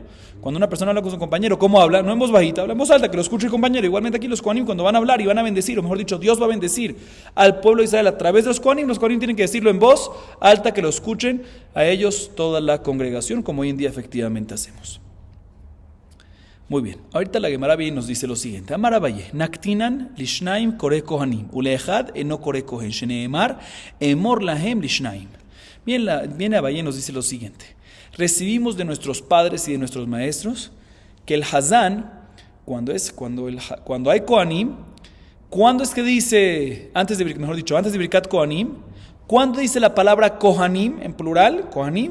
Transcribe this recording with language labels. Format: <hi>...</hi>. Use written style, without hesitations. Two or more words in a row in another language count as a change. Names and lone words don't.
<es>Cuando una persona habla con su compañero, ¿cómo habla? No en voz bajita, habla en voz alta, que lo escuche el compañero. Igualmente aquí los Kohanim cuando van a hablar y van a bendecir, o mejor dicho, Dios va a bendecir al pueblo de Israel a través de los Kohanim tienen que decirlo en voz alta, que lo escuchen a ellos toda la congregación, como hoy en día efectivamente hacemos. Muy bien, ahorita la Gemara bien nos dice lo siguiente.</es> <he>אמר אביי, נקטינן לשנים קורא כהנים, ולאחד אינו קורא כהן, שנאמר אמור להם לשנים.</he> <es>Viene Abaye nos dice lo siguiente. Recibimos de nuestros padres y de nuestros maestros que el Hazán, cuando hay kohanim, ¿cuándo es que dice, antes de</es> <he>ברכת כהנים,</he> <es>¿cuándo dice la palabra kohanim en plural, kohanim?</es>